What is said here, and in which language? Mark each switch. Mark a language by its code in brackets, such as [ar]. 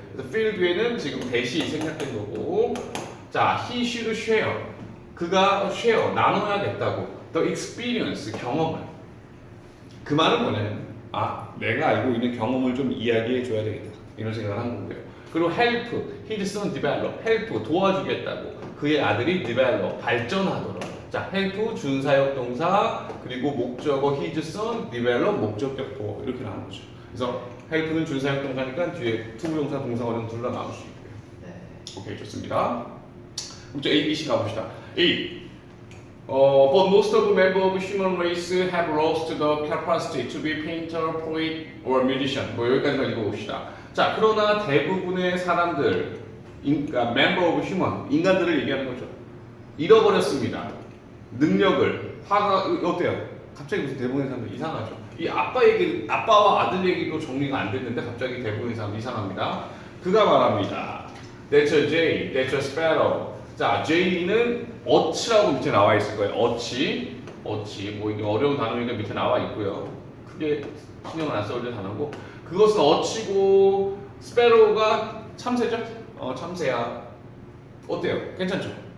[ko] 그래서 feel 뒤에는 지금 대시 생략된 거고, 자 he should share 그가 share 나눠야겠다고 the experience 경험을. 그 말은 뭐냐면 내가 알고 있는 경험을 좀 이야기해 줘야 되겠다 이런 생각을 한 거고요. 그리고 help his son develop help 도와주겠다고 그의 아들이 develop 발전하도록. 자, help 준사역 동사 그리고 목적어 his son develop 목적격 보어 이렇게 나온 거죠. 그래서 help는 준사역 동사니까 뒤에 투부정사 동사원은 둘 다 나올 수 있고요. 네. 오케이, 좋습니다. 문제 A, B, C 가봅시다. A. [en] But most of the members of human race have lost the capacity to be painter, poet, or musician. [ko] 뭐 여기까지만 읽어봅시다. 자, 그러나 대부분의 사람들, 그러니까 member of human, 인간들을 얘기하는 거죠. 잃어버렸습니다. 능력을. 화가 어때요? 갑자기 무슨 대부분의 사람들 이상하죠. 이 아빠와 아들 얘기도 정리가 안 됐는데 갑자기 대부분의 사람들 이상합니다. 그가 말합니다. [en] That's a jay, that's a sparrow. [ko] 자, jay는 어치라고 밑에 나와 있을 거예요. 어치, 뭐 이게 어려운 단어니까 밑에 나와 있고요. 크게 신경을 안 써도 될 단어고, 그것은 어치고 sparrow가 참새죠? 참새야. 어때요? 괜찮죠?